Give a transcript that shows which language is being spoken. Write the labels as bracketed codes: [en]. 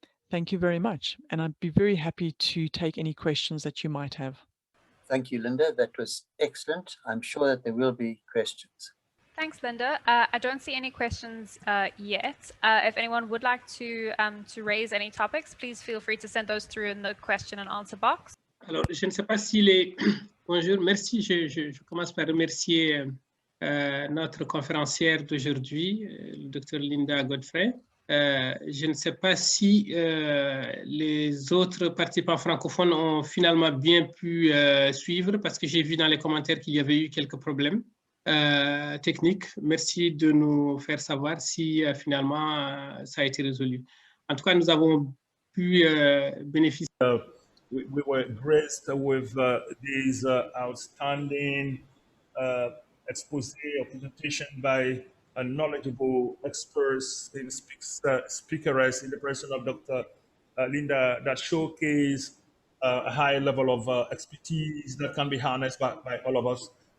[en] Thank you very much. And I'd be very happy to take any questions that you might have. Thank you, Linda. That was excellent. I'm sure that there will be questions. Thanks, Linda. I don't see any questions yet. If anyone would like to raise any topics, please feel free to send those through in the question and answer box. [fr] Alors, je ne sais pas si les... Bonjour, merci. Je commence par remercier notre conférencière d'aujourd'hui, le Dr Linda Godfrey. Je ne sais pas si les autres participants francophones ont finalement bien pu suivre, parce que j'ai vu dans les commentaires qu'il y avait eu quelques problèmes techniques. Merci de nous faire savoir si finalement ça a été résolu. En tout cas, nous avons pu bénéficier. [en] We were graced with these outstanding expose or presentation by knowledgeable experts in speakers in the person of Dr. Linda, that showcase a high level of expertise that can be harnessed by all of us.